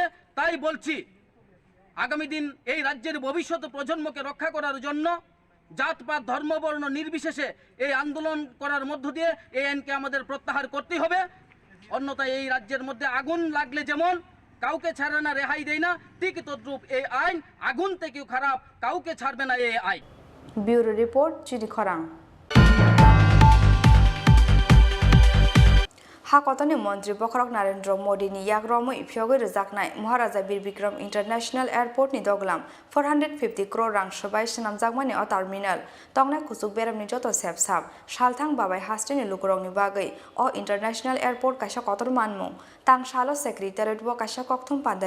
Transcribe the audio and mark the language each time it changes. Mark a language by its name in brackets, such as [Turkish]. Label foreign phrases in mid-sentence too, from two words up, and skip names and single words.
[Bangla] তাই বলছি, আগামী দিন এই রাজ্যের ভবিষ্যৎ প্রজন্মকে রক্ষা করার জন্য জাতপাত ধর্মবর্ণ নির্বিশেষে এই আন্দোলন করার মধ্য দিয়ে এই আইনকে আমাদের প্রত্যাহার করতে হবে। অন্যথায় এই রাজ্যের মধ্যে আগুন লাগলে যেমন কাউকে ছাড়ে না, রেহাই দেয় না, ঠিক তদ্রূপ এই আইন আগুন থেকেও খারাপ, কাউকে ছাড়বে না এই আইন। [English] Bureau report, চিনি খরাং। [Kok Borok] हाकतनि मंत्री बखरक नरेंद्र मोदी नि याग्रमै फियोगै रजाकनाय महाराजा बीर बिक्रम इंटरनेशनल एयरपोर्ट नि दगलाम 450 करोड़ रां सबाय सनामजाकमानि अ टार्मिनल तंगनाय कुसुक बेरामनि जतो सेबसाब सालथां बाबाय हास्टेनि लुकरंनि बागै अ [English] international airport [Kok Borok] कायसा कतर मानमुं तां सालो सेक्रेटारियेट ब कायसा कक्थुम पान्दा